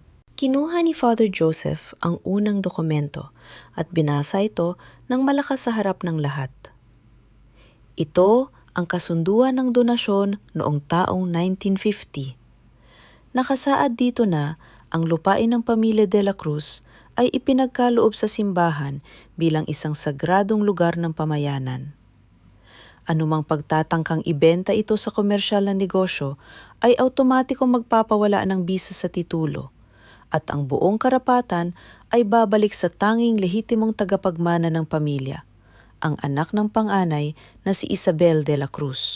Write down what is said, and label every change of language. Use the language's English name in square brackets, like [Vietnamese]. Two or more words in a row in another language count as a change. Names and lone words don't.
[Filipino] Kinuha ni Father Joseph ang unang dokumento at binasa ito ng malakas sa harap ng lahat. Ito ang kasunduan ng donasyon noong taong 1950. Nakasaad dito na ang lupain ng pamilya de la Cruz ay ipinagkaloob sa simbahan bilang isang sagradong lugar ng pamayanan. Anumang pagtatangkang ibenta ito sa komersyal na negosyo ay automatikong magpapawala ng bisa sa titulo at ang buong karapatan ay babalik sa tanging lehitimong tagapagmana ng pamilya, ang anak ng panganay na si Isabel de la Cruz.